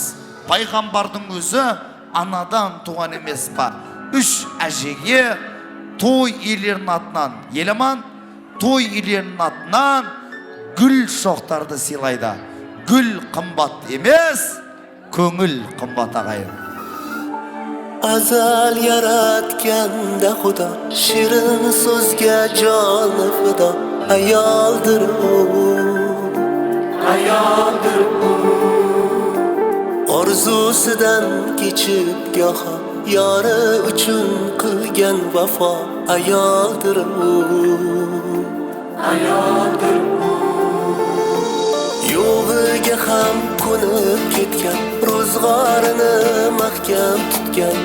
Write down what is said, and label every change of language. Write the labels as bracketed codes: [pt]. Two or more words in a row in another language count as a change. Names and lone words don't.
[kk] Пайғамбардың өзі анадан туған емес па. 3 әжеге той иелерінің атынан, еламан, той иелерінің атынан гүл шоқтарды сыйлайды. Гүл қымбат емес, көңіл қымбат ағайын. [uz] Azal yaratkanda Xudo shirin so'zga joni fido ayoldir u orzusidan kechib goho yori uchun qilgan vafo ayoldir u yo'g'iga ham ko'nib ketgan ro'zg'orini mahkam tutgan